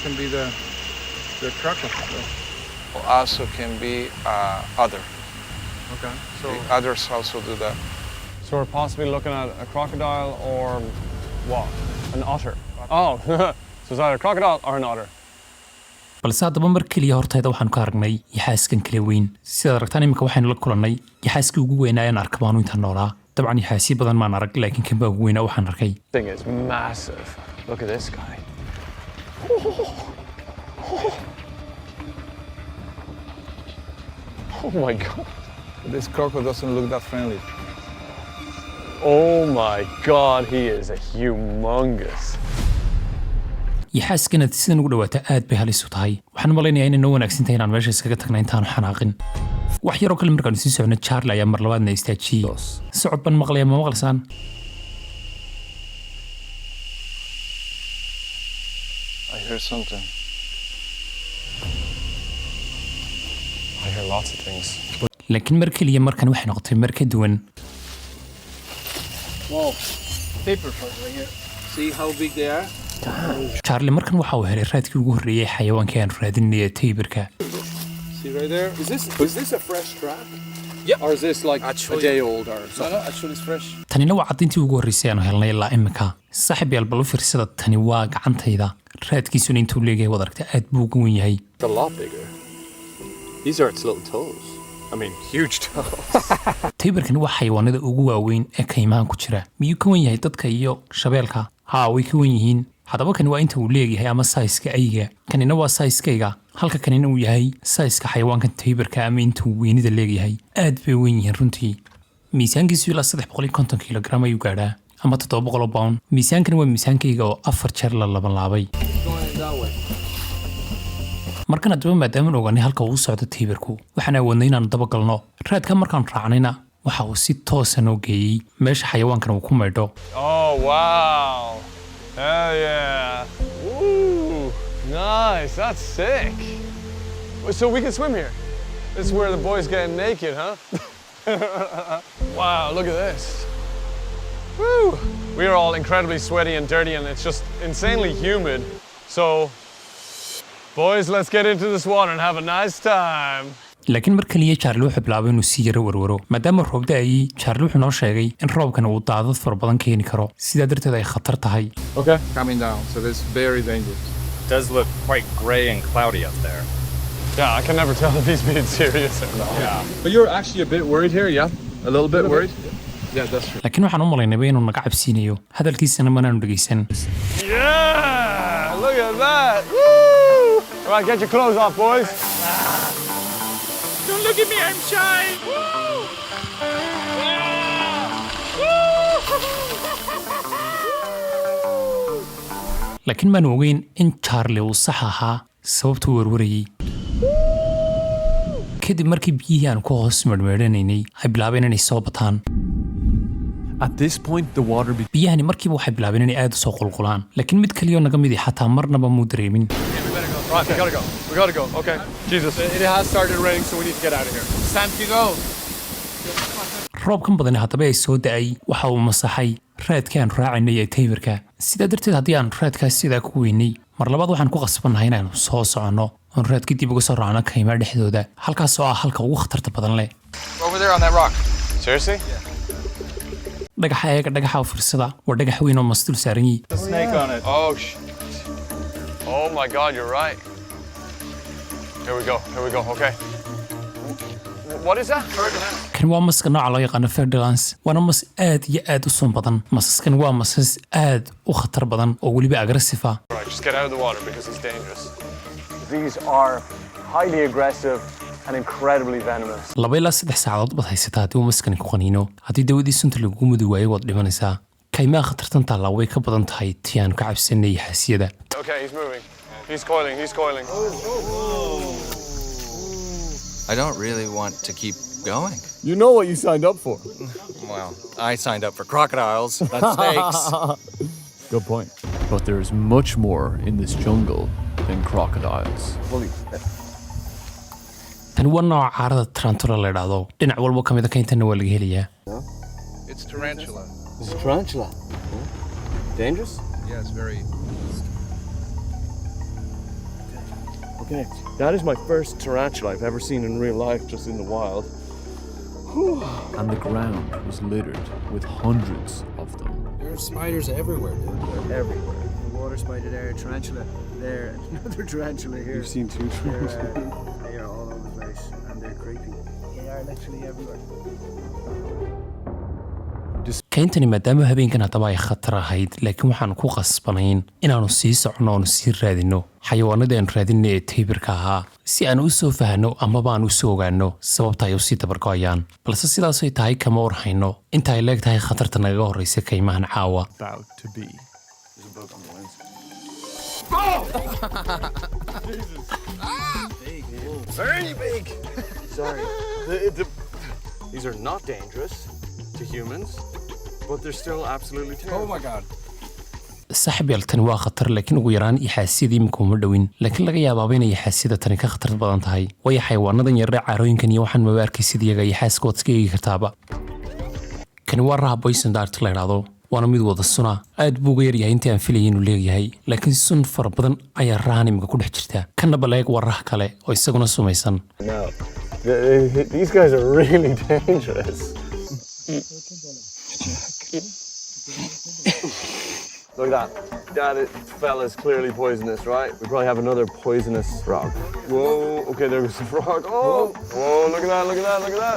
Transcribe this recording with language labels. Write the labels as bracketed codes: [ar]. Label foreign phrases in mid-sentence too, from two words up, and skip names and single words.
[en] Can be the crocodile. Also can be other. Okay. The others also do that. So we're possibly looking at a crocodile or what? An otter. Oh, so it's either a crocodile or an otter. [so] balse haddaba mar keliya hortayda waxaanu ka aragnay yaxaaskan kala weyn sidaad aragtaan iminka waxaynu la kulannay yaxaaskii ugu weynaa ayaan arka baanu intaan noolaa dabcan yaxaasyo badan maan arag laakiin kan baa ugu weynaa waxaan arkay [en] Thing is massive. Look at this guy. Oh my god. This crocodile doesn't look that friendly. Oh my god, he is a humongous. [so] yaxaaskanaad sidan ugu dhawaata aad bay halis u tahay waxaan malaynayaa inay noo wanaagsantahay inaan meesha iskaga tagna intaanu xanaaqin wax yaroo kale markaanu sii socno charlie ayaa mar labaadna istaajiyey socod baan maqlaya ma maqlaysaan [en] I hear something. I hear lots of things. [so] laakiin mar keliya markan waxay noqotay mar ka duwan [en] Whoa. Paper right here. See how big they are? [so] charlie markan waxa uu helay raadkii ugu horreeyey xayawaankii aanu raadinaya taybarka [en] See right there? Is this a fresh trap? Yeah. Or is this like a day old or something? No, actually it's fresh. [so] tanina waa caddayntii ugu horreysay aanu helnay ilaa imika saaxiib yaal bal u fiirsada tani waa gacantayda raadkiisuna intuu leegahay wad aragta aad buu uga wen yahay [en] It's a lot bigger. These are its little toes. I mean, huge toes. [so] taybarkani waa xayawaanada ugu waaweyn ee kaymahan ku jira miyuu ka wen yahay dadka iyo shabeelka haa way ka wen yihiin haddaba kani waa inta uu leeyahay ama sayska ayga kanina waa sayskayga halka kanina uu yahay sayska xayawaankan taybarka ama inta uu weynida leeyahay aad bay wen yihiin runtii miisaankiisu ilaa 350 kilogram ayuu gaadhaa ama 700 pound miisaankani waa miisaankayga oo 4 jeer la labanlaabay markan haddaba maadaamaan ogaanay halka uu socdo taybarku waxaan awoodnay inaanu dabagalno raadka markaan raacnayna waxa uu si toosa noo geeyey meesha xayawaankan uu ku maydho [en] Oh wow. Hell yeah. Woo. Nice. That's sick. So we can swim here. This is where the boys get naked, huh? Wow, look at this. Woo. we are all incredibly sweaty and dirty, and it's just insanely humid. So, boys, let's get into this water and have a nice time. [so] laakiin mar kaliya Charlie wuxuu bilaabay inuu si yara warwaro maadaama roob da'ayay Charlie wuxuu noo sheegay in roobkan uu daadad fara badan keeni karo sidaa darteed ay khatar tahay. [en] Okay. Coming down, so this is very dangerous. It does look quite gray and cloudy up there. Yeah, I can never tell if he's being serious or not. Yeah. But you're actually a bit worried here, yeah? A little bit worried? Yeah, that's true. [so] laakiin waxaan u malaynayba inuu naga cabsiinayo hadalkiisana manaanu dhegaysan. [en] Yeah! Look at that! Woo! All right, get your clothes off, boys. Don't look at me, I'm shy. [so] laakiin maanu ogeyn in Charlie uu sax ahaa sababtuu warwarayay. kadib markii biyihii aan ku hoos marmeedhanaynay ay bilaabeen inay soo bataan. [en] At this point, the water [so] biyahani markiiba waxay bilaabeen inay aad u soo qulqulaan laakiin mid kaliya oo naga mid xataa marnaba muu dareemin. [en] Right, we gotta go. We gotta go. Okay. Jesus. It has started raining, so we need to get out of here. It's time to go. [so] roobkan badani haddaba ay soo da'ay waxa uu masaxay raadkii aan raacaynay ee taybarka sidaa darteed haddii aan raadkaas sidaa ku weynay mar labaad waxaan ku qasbannahay inaanu soo soconno oon raadkii dib uga soo raacno kaymaa dhexdooda halkaas oo ah halka ugu khatarta badan leh. [en] Over there on that rock. Seriously? [so] dhagaxa eega dhagaxa u fiirsada waa dhagax weyn oo masdul saaran yihi. [en] Snake on it. Oh, oh my God, you're right. Here we go. Here we go. Okay. What is that? [so] kan waa maska nooca loo yaqaano Ferdinand waana mas aad iyo aad u sun badan masaskan waa masas aad u khatar badan oo weliba aggressive ah. [en] All right, just get out of the water because he's dangerous. These are highly aggressive and incredibly venomous. [so] 2 ilaa 3 saacadood baad haysataa haddii uu maskani ku qaniino haddii dawadii sunta lagugu mudi waayo waad dhimanaysaa. kaymaha khatartan taallaa way ka badan tahay tii aan ka cabsanay xasiyada. [en] Okay, he's moving. He's coiling. He's coiling. I don't really want to keep going. You know what you signed up for. Well, I signed up for crocodiles, not snakes. Good point. But there's much more in this jungle than crocodiles. [so] tani waa nooca caarada tarantula la yidhaahdo dhinac walba ka mid a kayntana waa laga helayaa. [en] It's tarantula. It's a tarantula. Dangerous? Yeah, it's very. Okay. That is my first tarantula I've ever seen in real life, just in the wild. And the ground was littered with hundreds of them. There are spiders everywhere, dude. They're everywhere. The water spider there, tarantula there, another tarantula here. You've seen two tarantulas. They are all over the place and they're creepy. They are literally everywhere. [so] kayntani maadaama habeenkan haddaba ay khatar ahayd laakiin waxaanu ku qasbanayn inaanu sii soconno oonu sii raadinno xayawaanadii aan raadinay ee taybarka ahaa si aan u soo fahanno amaba aan u soo ogaanno sababta ay u sii dabargo'ayaan balse sidaasay tahay kama warhayno inta ay leeg tahay khatarta nagaga horraysa kaymahan caawa. [en] About to be. Very big. Sorry. These are not dangerous to humans, but they're still absolutely terrible. Oh my God. [so] saaxiib yaal tani waa khatar laakiin ugu yaraan ixaasiyada imika uma dhowin laakiin laga yaabaaba inay ixaasiyada tani ka khatar badan tahay waayo xayawaanadan yarre caarooyinkan iyo waxaan maba arkaysid iyaga ixaaska waad iska eegi kartaaba. kani waa raha [en] poison dart [so] la yidhaahdo waana mid wada suna aad buu uga yaryahay intii aan filayay inuu leeyahay laakiin sun fara badan ayaa rahan imika ku dhex jirta kanna baleeg waa rah kale oo isaguna sumaysan. [en] No, these guys are really dangerous. Look at that. That fella's clearly poisonous, right? We probably have another poisonous frog. Whoa, okay, there goes the frog. Oh, whoa, look at that, look at that, look at that.